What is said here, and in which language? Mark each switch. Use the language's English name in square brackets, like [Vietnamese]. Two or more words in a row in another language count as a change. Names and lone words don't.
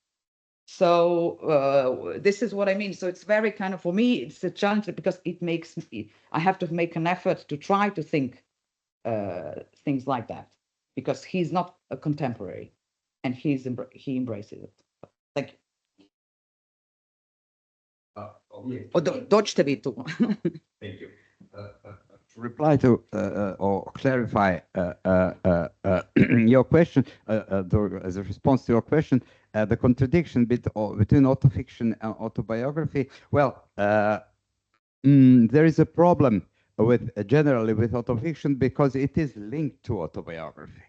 [English] So this is what I mean. So it's very kind of, for me, it's a challenge because it makes me, I have to make an effort to try to think things like that, because he's not a contemporary, and he embraces it. Thank you. Okay. [Serbian] Dođite vi tu. [English] Thank you. To reply to or clarify your question, as a response to your question, the contradiction between autofiction and autobiography. Well, there is a problem generally with autofiction because it is linked to autobiography.